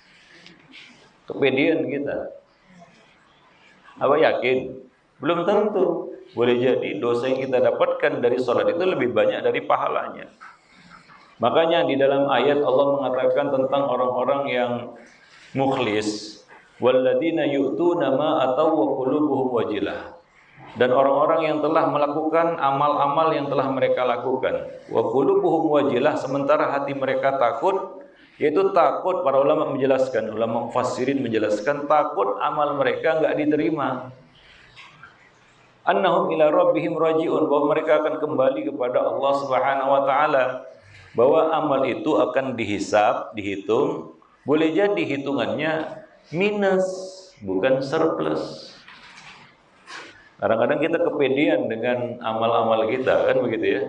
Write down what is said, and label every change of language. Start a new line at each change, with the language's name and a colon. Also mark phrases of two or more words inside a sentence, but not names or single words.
Indonesian: Kepedean kita. Apa yakin? Belum tentu. Boleh jadi dosa yang kita dapatkan dari sholat itu lebih banyak dari pahalanya. Makanya di dalam ayat Allah mengatakan tentang orang-orang yang mukhlis,
Arabic: والذين يؤتون ما آتوا وقلوبهم وجلة.
Indonesian: Dan orang-orang yang telah melakukan amal-amal yang telah mereka lakukan,
Arabic: وقلوبهم وجلة,
Indonesian: sementara hati mereka takut. Yaitu takut, para ulama menjelaskan, ulama mufassirin menjelaskan, takut amal mereka enggak diterima.
Arabic: أنهم إلى ربهم راجعون,
Indonesian: bahwa mereka akan kembali kepada Allah
Arabic: سبحانه وتعالى,
Indonesian: bahwa amal itu akan dihisab, dihitung, boleh jadi hitungannya minus, bukan surplus. Kadang-kadang kita kepedean dengan amal-amal kita, kan begitu ya.